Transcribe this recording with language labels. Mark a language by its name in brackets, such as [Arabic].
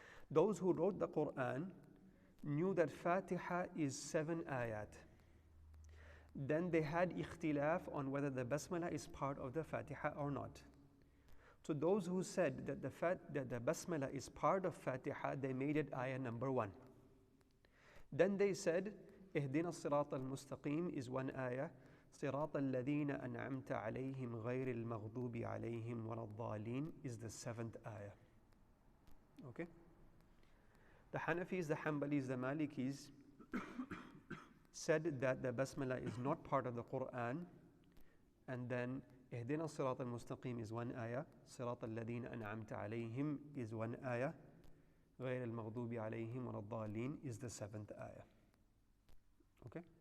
[English] Those who wrote the Quran knew that Fatiha is 7 ayat. Then they had ikhtilaf on whether the basmala is part of the Fatiha or not. So those who said that the basmala is part of Fatiha, they made it ayah number 1. Then they said, [Arabic] Ihdina as-sirat al-mustaqim [English] is 1 ayah. [Arabic] صراط الذين أنعمت عليهم غير المغضوب عليهم ولا الضالين [English] is the 7th ayah. Okay? The Hanafis, the Hanbalis, the Malikis said that the basmala is not part of the Quran, and then [Arabic] اهدنا الصراط المستقيم [English] is 1 ayah, [Arabic] صراط الذين أنعمت عليهم [English] is 1 ayah, [Arabic] غير المغضوب عليهم ولا الضالين [English] is the 7th ayah. Okay?